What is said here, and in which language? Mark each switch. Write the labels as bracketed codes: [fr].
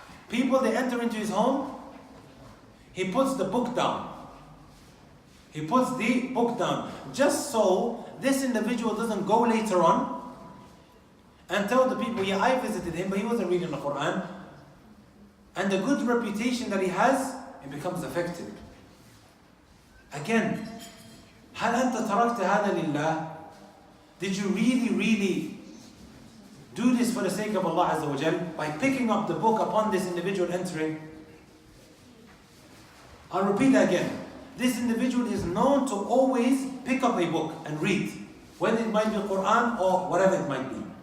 [en] People, they enter into his home. He puts the book down. He puts the book down. Just so this individual doesn't go later on and tell the people, yeah, I visited him, but he wasn't reading the Quran. And the good reputation that he has, it becomes affected. Again, [ar] هل أنت تركت هذا لله? [en] Did you really do this for the sake of Allah Azza wa Jal by picking up the book upon this individual entering? I'll repeat that again. This individual is known to always pick up a book and read, whether it might be Quran or whatever it might be.